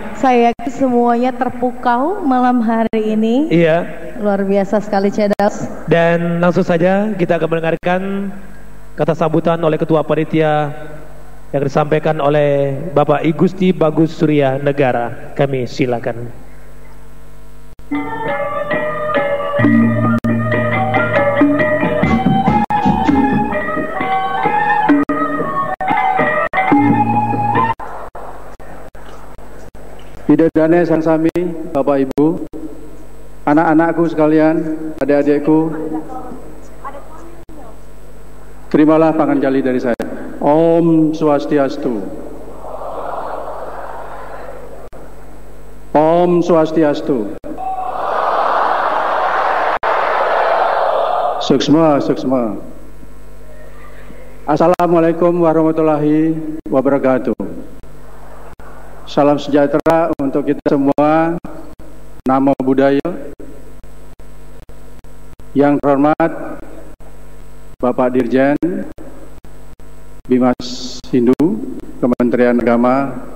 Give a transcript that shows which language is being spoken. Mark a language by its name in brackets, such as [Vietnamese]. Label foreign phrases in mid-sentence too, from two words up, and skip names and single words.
[Indonesian] Saya yakin semuanya terpukau malam hari ini. Iya. Luar biasa sekali, Cedas. Dan langsung saja kita akan mendengarkan kata sambutan oleh Ketua Panitia yang disampaikan oleh Bapak I Gusti Bagus Surya Negara. Kami silakan. [Balinese] Bidadane sang sami, [Indonesian] Bapak Ibu, anak-anakku sekalian, adik-adikku, terimalah panganjali dari saya. [Balinese] Om Swastiastu. Om Swastiastu. Suksma, suksma. [Arabic] السلام عليكم ورحمة الله وبركاته. [Indonesian] Salam sejahtera untuk kita semua. [Pali] Namo Buddhaya. [Indonesian] Yang terhormat Bapak Dirjen Bimas Hindu Kementerian Agama.